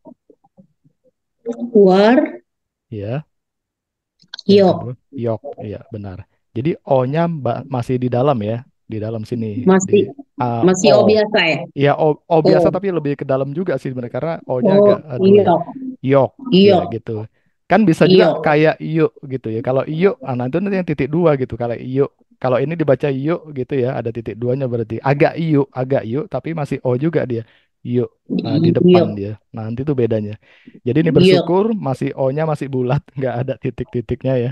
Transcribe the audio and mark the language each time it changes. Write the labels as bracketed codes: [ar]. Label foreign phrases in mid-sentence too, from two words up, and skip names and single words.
[id] War, Ya. Yang kedua, yok, yok, iya benar. Jadi O-nya masih di dalam ya, di dalam sini di masih masih O. O biasa ya. Ya O biasa O, tapi lebih ke dalam juga sih sebenarnya karena O-nya agak oh, dua ya. yok, Yok, ya yok, gitu. Kan bisa juga yok. kayak yuk gitu ya. Kalau yuk, nah itu nanti yang titik dua gitu. Kalau yuk, kalau ini dibaca yuk gitu ya, ada titik duanya berarti agak yuk, tapi masih O juga dia. Yuk, di depan Yok, dia. Nah, nanti itu bedanya. Jadi ini yok. bersyukur masih O-nya masih bulat, nggak ada titik-titiknya ya.